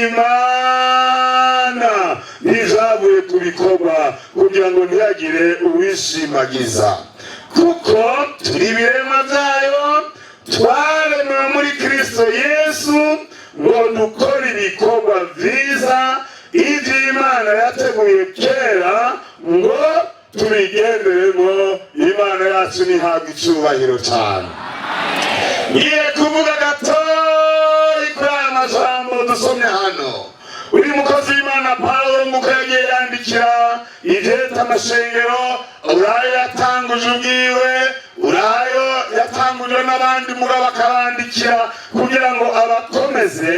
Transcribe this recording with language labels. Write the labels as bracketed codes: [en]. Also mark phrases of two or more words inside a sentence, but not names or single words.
[rw] y'Imana ntizavuye ku bikorwa kugira ngo ntihagire uwishimagiza, kuko turi ibiremwa byayo, twaremewe muri Kristo Yesu ngo dukore ibikorwa byiza iby'Imana yateguye kera ngo tubigenderemo. Imana yacu nihabwa icyubahiro cyane. [rn] Ngiye kuvuga gatoyi kuri aya majambo dusomye hano. Uri mukozi w'Imana Pawulo nk'uko yagiye yandikira ivyeta amashengero, urayo yatanguje ubwiwe, urayo yatanguje n'abandi mugabo akabandikira kugira ngo abakomeze.